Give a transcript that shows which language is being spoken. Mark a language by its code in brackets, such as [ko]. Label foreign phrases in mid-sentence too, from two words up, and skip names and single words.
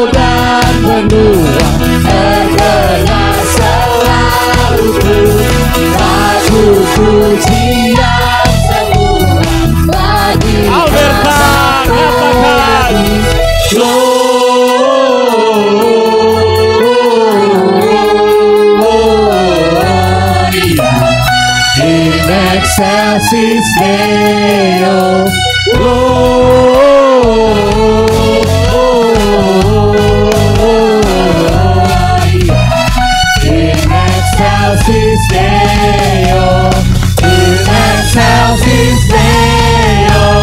[id] dan benua terdengar selalu lagu pujian semua bagi [la] Gloria in excelsis Deo, Gloria in excelsis Deo, in excelsis Deo,